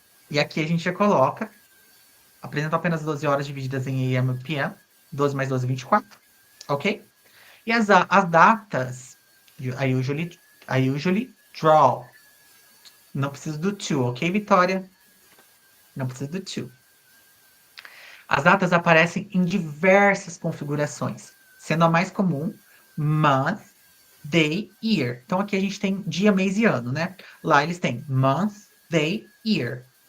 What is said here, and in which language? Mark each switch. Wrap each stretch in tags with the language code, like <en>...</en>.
<pt>E aqui a gente já coloca, apresenta apenas 12 horas divididas em AM e PM, 12 mais 12, 24, ok? E as datas,</pt> <en>I usually draw.</en> <pt>Não preciso do to, ok, Vitória? Não preciso do to. As datas aparecem em diversas configurações, sendo a mais comum</pt> <en>month, day, year.</en> <pt>Então aqui a gente tem dia, mês e ano, né? Lá eles têm</pt> <en>month, day, year.</en>